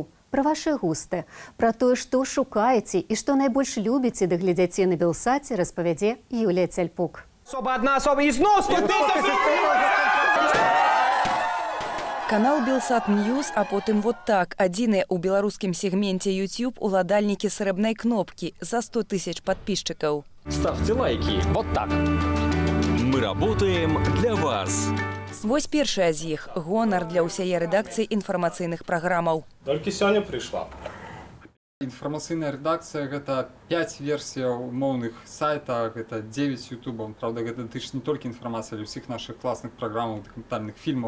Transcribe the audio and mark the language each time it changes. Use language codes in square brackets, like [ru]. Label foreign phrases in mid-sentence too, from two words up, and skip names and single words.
[be] Пра вашы густы, пра тое, што шукаеце і што найбольш любіце ды глядзяце на Белсаце, распавядзе Юлія Цяльпук. Особа, і зноў 100 000! Канал Белсат Ньюс, а потым [ru] вот так. [be] Адзіныя ў беларускім сегменте YouTube уладальнікі срэбнай кнопкі за 100 000 подписчиков. [ru] Ставьте лайки. Вот так. Мы работаем для вас. [be] Вось першая з іх – гонар для ўсяе рэдакцыі інфармацыйных праграмаў. Толькі сёння прыйшла. Інфармацыйная рэдакцыя – гэта 5 версій умоўных сайтах, гэта 9 ютубаў. Правда, гэта датычыць не толькі інфармацыі, але ўсіх нашых класных праграмаў, дакументальных фільмаў.